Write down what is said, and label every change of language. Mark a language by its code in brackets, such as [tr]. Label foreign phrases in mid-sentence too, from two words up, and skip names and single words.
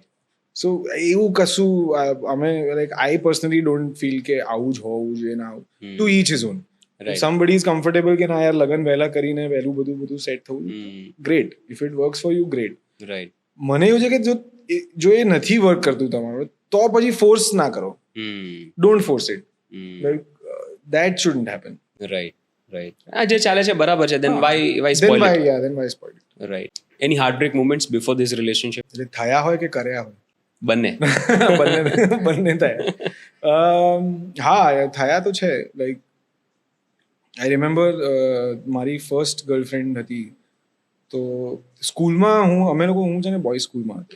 [gu] સો એવું કશું અમે [en] like I personally don't feel [gu] કે આવું જ હોવું જોઈએ ના આવું. [en] To each is own. Somebody is comfortable [gu] કે ના યાર લગ્ન વહેલા કરીને વહેલું બધું સેટ થવું, ગ્રેટ. [en] If it works for you, great. રાઈટ. [gu] મને એવું છે કે જો એ નથી વર્ક કરતું તમારું તો પછી ફોર્સ ના કરો. [en] Don't force it. લાઈક that shouldn't happen. Right. [gu] જે ચાલે છે બરાબર છે, [en] then why spoil it? then why spoil it? Right. Any heartbreak moments before this relationship? [gu] એટલે થયા હોય કે કર્યા હોય? બંને બંને થયા. હા થયા તો છે. [en] like I remember [gu] મારી [en] first girlfriend [gu] હતી તો સ્કૂલમાં હું છે ને બોયઝ સ્કૂલમાં હતો.